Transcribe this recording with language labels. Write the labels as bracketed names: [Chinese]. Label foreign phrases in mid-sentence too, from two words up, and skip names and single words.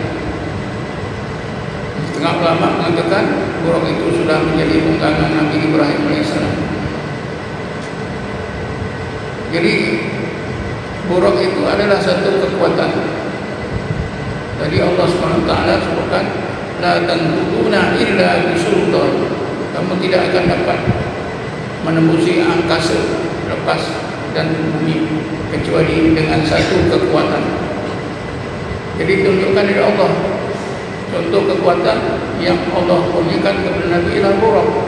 [Malay] Setengah ulama mengatakan buraq itu sudah menjadi tunggangan Nabi Ibrahim AS. Jadi buraq itu adalah satu kekuatan. Tadi Allah SWT sebutkan [Arabic] la tanquduna illa bisultan, [Malay] kamu tidak akan dapat menembusi angkasa lepas dan bumi kecuali dengan satu kekuatan. Jadi tunjukkan dari Allah contoh kekuatan yang Allah kurniakan kepada Nabi ialah buraq.